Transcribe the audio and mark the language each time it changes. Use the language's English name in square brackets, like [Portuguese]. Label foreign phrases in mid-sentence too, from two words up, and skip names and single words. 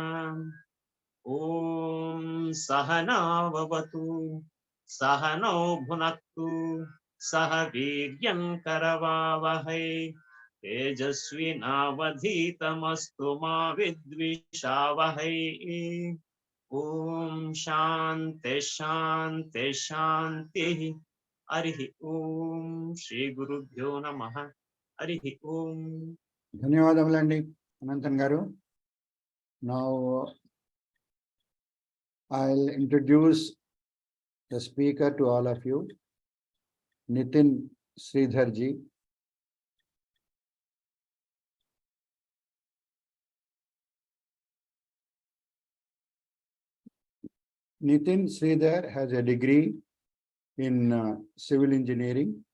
[Sanskrit] ॐ सहनाववतु सहनौ भुनक्तु सह वीर्यं करवावहै तेजस्विनावधीतमस्तु मा विद्विषावहै। ॐ शान्ति शान्ति शान्तिः। हरिः ॐ श्री गुरुभ्यो नमः। हरिः ॐ। [Telugu] ధన్యవాదములండి అనంతన్ గారు. [English] Now I'll introduce the speaker to all of you, Nithin Sridhar ji. Nithin Sridhar has a degree in civil engineering.